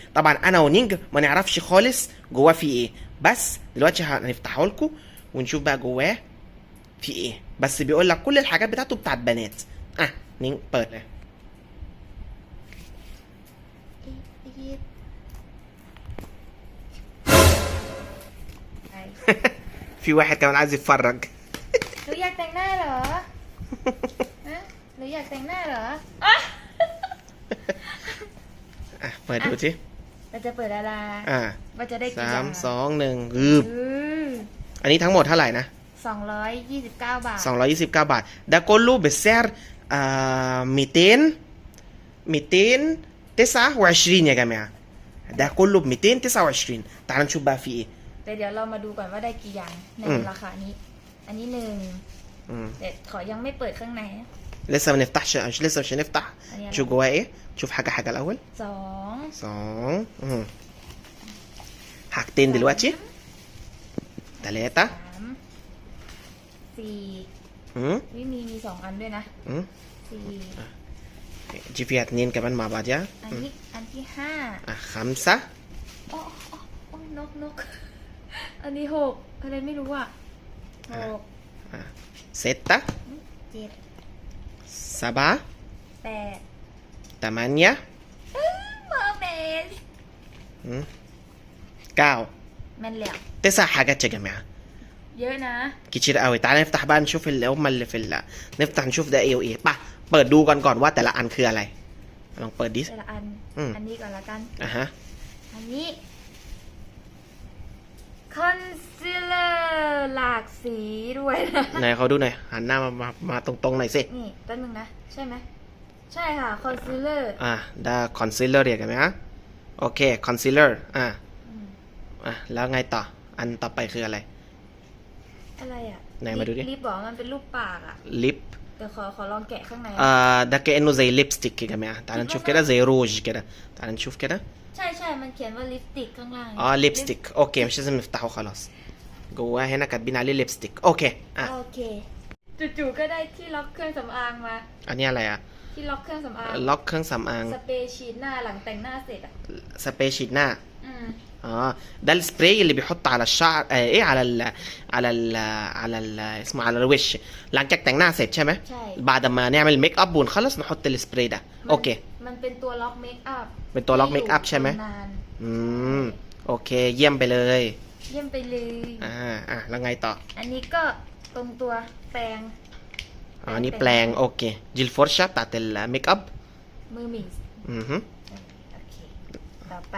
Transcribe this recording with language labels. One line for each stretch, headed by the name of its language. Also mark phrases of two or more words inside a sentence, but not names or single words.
Arabic: طبعا انا ونينج ما نعرفش خالص جواه في ايه، بس دلوقتي هنفتحه لكم ونشوف بقى جواه في ايه. بس بيقول لك كل الحاجات بتاعته بتاعت بنات. نين
Thai: ปิดเลย
Arabic: في واحد كمان عايز يتفرج.
Thai: หนูอยากแต่งหน้าเหรอฮะหนูอยากแต่งหน้าเหรอ เปิดดูสิ เราจะเปิดอะไรว่าจะได้กี่อย่าง 3 2 1อันนี้ทั้งหมดเท่าไหร่นะ 229 บาท 229 บาท.
Arabic: ده كله بسعر 229 يا جماعة. ده كله ب 229. تعالوا نشوف بقى في ايه.
Thai: แต่เดี๋ยวเรามาดูก่อนว่าได้กี่อย่างในราคานี้อันนี้1แต่ขอยังไม่เปิดข้างใน
Arabic: لسه ما نفتحش. لسه مش هنفتح. نشوف جواه ايه. نشوف حاجة الأول. 2 حاجتين دلوقتي. 3 4
Thai: มี2อันด้วยนะ4
Arabic: دي فيها 2 كمان مع بعضها.
Thai: อันที่5 5 โอ้นกอันนี้6อะไรไม่รู้อ่ะ6 6 7 7 8 8 เมอร์เมด 9 แม่นแล้ว
Arabic: 9 حاجات يا جماعة.
Thai: เยอะนะ
Arabic: كتير قوي. تعالى نفتح بقى نشوف اللي في نفتح نشوف ده ايه وايه.
Thai: ป่ะเปิดดูก่อนว่าแต่ละอันคืออะไรลองเปิดดิ แต่ละอันนี้ก่อนละกันอันนี้คอนซีลเลอร์หลากสีด้วยนะ ไหนเขาดูหน่อยหันหน้ามาตรงๆหน่อยสิ นี่แป๊บนึงนะใช่ไหมใช่ค่ะคอนซีลเลอร์ ได้คอนซีลเลอร์เรียกกันไหมฮะโอเคคอนซีลเลอร์แล้วไงต่ออันต่อไปคืออะไรไหนมาดูดิ ลิปบอกมันเป็นรูปปาก ลิป เดี๋ยวขอลองแกะข้างใน
Arabic: ده كأنه زي ليبستيك يا جماعة. تعال نشوف كده زي روج كده. تعال نشوف كده.
Thai: ใช่มันเขียนว่าลิปสติกข้างล่าง
Arabic: ليبستيك. اوكي مش لازم نفتحه خلاص. جواه هنا كاتبين عليه ليبستيك. اوكي
Thai: จู่ๆก็ได้ที่ล็อกเครื่องสำอางมา อันนี้อะไร ที่ล็อกเครื่องสำอาง ล็อกเครื่องสำอาง สเปรย์ฉีดหน้าหลังแต่งหน้าเสร็จ สเปรย์ฉีดหน้า
Arabic: ده السبراي اللي بيحط على الشعر ايه على اسمه على الوش
Thai: หลังจากแต่งหน้าเสร็จใช่ไหม ใช่
Arabic: بعد ما نعمل ميك اب ونخلص نحط السبراي ده اوكي
Thai: มันเป็นตัวล็อกเมคอัพ เป็นตัวล็อกเมคอัพใช่ไหมโอเคเยี่ยมไปเลยแล้วไงต่อ อันนี้ก็ตรงตัวแปรง อันนี้แปรงโอเคจิลฟอร์ชาตัดเมคอัพ มือหมิ่นต่อไป